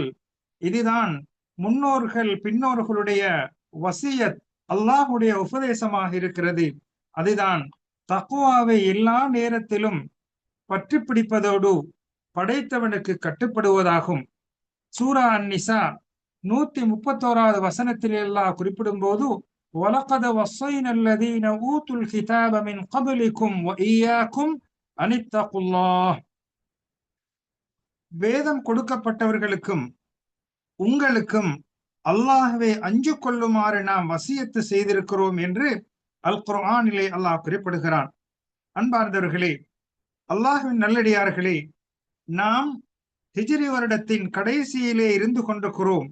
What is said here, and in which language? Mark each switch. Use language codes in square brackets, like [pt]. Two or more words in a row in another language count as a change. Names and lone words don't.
[ta] இதுதான் முன்னோர்கள் பின்னோர்களுடைய வசியத், அல்லாஹுடைய உபதேசமாக இருக்கிறது. அதுதான் தக்வாவை எல்லா நேரத்திலும் பற்றி பிடிப்பதோடு படைத்தவனுக்கு கட்டுப்படுவதாகும். சூரா அன்-நிசா 131வது வசனத்தில் அல்லாஹ் குறிப்பிடும் போது, [ar] وَلَقَدْ وَصَّيْنَا الَّذِينَ أُوتُوا الْكِتَابَ مِنْ قَبْلِكُمْ وَإِيَّاكُمْ أَنِ اتَّقُوا اللَّهَ. [ta] வேதம் கொடுக்கப்பட்டவர்களுக்கும் உங்களுக்கும் அல்லாஹ்வை அஞ்சு கொள்ளுமாறு நாம் வசியத்து செய்திருக்கிறோம் என்று அல் குர்ஆனிலே அல்லாஹ் குறிப்பிடுகிறான். அன்பார்ந்தவர்களே, அல்லாஹ்வின் நல்லடியார்களே, நாம் ஹிஜ்ரி வருடத்தின் கடைசியிலே இருந்து கொண்டிருக்கிறோம்.